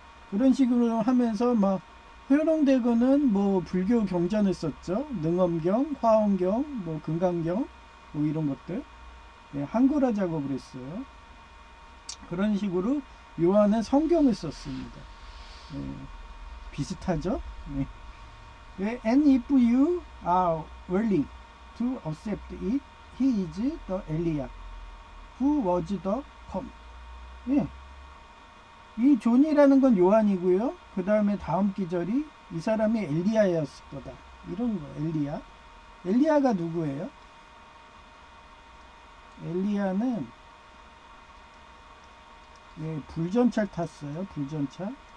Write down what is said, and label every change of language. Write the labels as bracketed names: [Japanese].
[Korean] 그런 식으로 하면서 막 효룡대군은 뭐 불교 경전을 썼죠. 능엄경, 화엄경, 뭐 금강경, 뭐 이런 것들. 예, 한글화 작업을 했어요. 그런 식으로 요한은 성경을 썼습니다. 예, 비슷하죠? 예. [English] And if you are willing to accept it, he is the Eliah who was the come. [Korean] 예. 이 존이라는 건 요한이고요. 그 다음에 다음 기절이 이 사람이 엘리야였을 거다. 이런 거. 엘리야. 엘리야가 누구예요? 엘리야는 예, 불전차를 탔어요. 불전차. 예.